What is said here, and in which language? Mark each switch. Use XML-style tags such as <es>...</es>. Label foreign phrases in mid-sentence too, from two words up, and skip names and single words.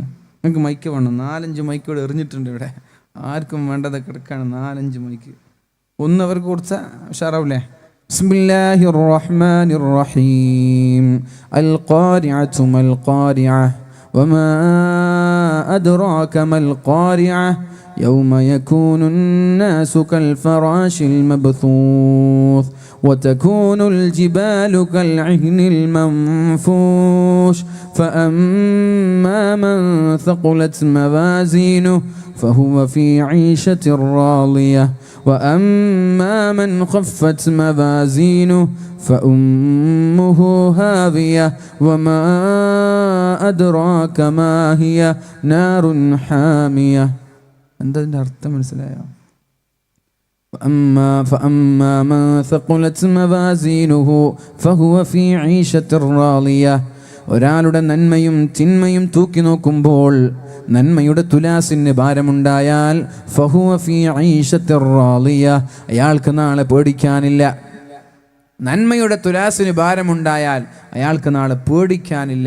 <ml>നിങ്ങൾക്ക് മൈക്ക് വേണം. 4-5 മൈക്ക് ഇവിടെ എറിഞ്ഞിട്ടുണ്ട്. ഇവിടെ ആർക്കും വേണ്ടതൊക്കെ എടുക്കാണ് 4-5 മൈക്ക്. ഒന്ന് അവർക്ക് കൊടുത്താൽ ഉഷാറാവില്ലേ?</ml> <ar>بسم الله الرحمن الرحيم. ال قارعة ما القارعة وما أدراك ما القارعة വമാ അദ്റാക മൽ ഖാരിഅ يوم يكون الناس كالفراش المبثوث وتكون الجبال كالعهن المنفوش فأما من ثقلت موازينه فهو في عيشة راضية وأما من خفت موازينه فأمه هاوية وما أدراك ما هي نار حامية.</ar> <ml>എന്താതിൻ്റെ അർത്ഥം മനസ്സിലായോ?</ml> <ar>فأما من ثقلت موازينه فهو في عيشة راضية</ar> <ml>ഒരാളുടെ നന്മയും തിന്മയും തൂക്കി നോക്കുമ്പോൾ നന്മയുടെ തുലാസിന് ഭാരമുണ്ടായാൽ</ml> <ar>فهو في عيشة راضية,</ar> <ml>അയാൾക്ക് നാളെ പേടിക്കാനില്ല. നന്മയുടെ തുലാസിന് ഭാരമുണ്ടായാൽ അയാൾക്ക് നാളെ പേടിക്കാനില്ല.</ml>